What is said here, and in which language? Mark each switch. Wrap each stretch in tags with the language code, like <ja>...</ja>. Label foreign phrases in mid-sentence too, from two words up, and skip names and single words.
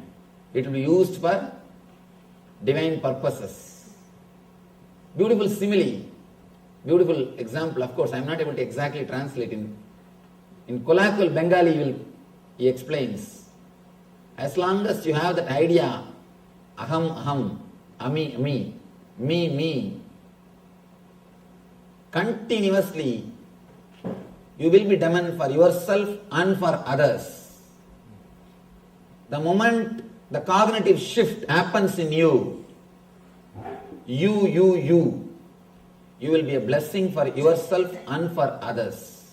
<en>It will be used for divine purposes. Beautiful simile, beautiful example. Of course, I am not able to exactly translate. In colloquial Bengali, he explains. As long as you have that idea,</en> <sa>aham, aham,</sa> <bn>ami, ami,</bn> <en>me, me, continuously, you will be demon for yourself and for others. The moment the cognitive shift happens in you, you will be a blessing for yourself and for others.</en>